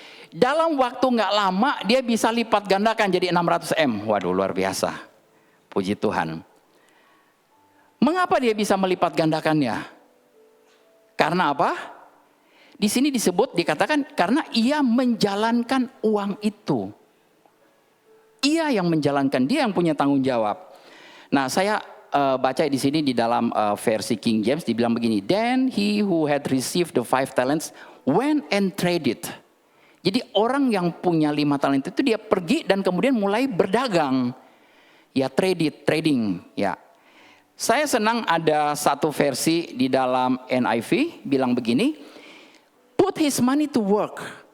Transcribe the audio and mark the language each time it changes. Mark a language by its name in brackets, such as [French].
[Indonesian] Dalam waktu nggak lama dia bisa lipat gandakan jadi 600 M. Waduh, luar biasa. Puji Tuhan. Mengapa dia bisa melipat gandakannya? Karena apa? Di sini dikatakan karena ia menjalankan uang itu. Ia yang menjalankan, dia yang punya tanggung jawab. Nah, saya baca di sini di dalam versi King James dibilang begini, [English] then he who had received the 5 talents went and traded. [Indonesian] Jadi orang yang punya 5 talenta itu dia pergi dan kemudian mulai berdagang. Ya, trading, ya. Saya senang ada satu versi di dalam NIV bilang begini, [English] put his money to work.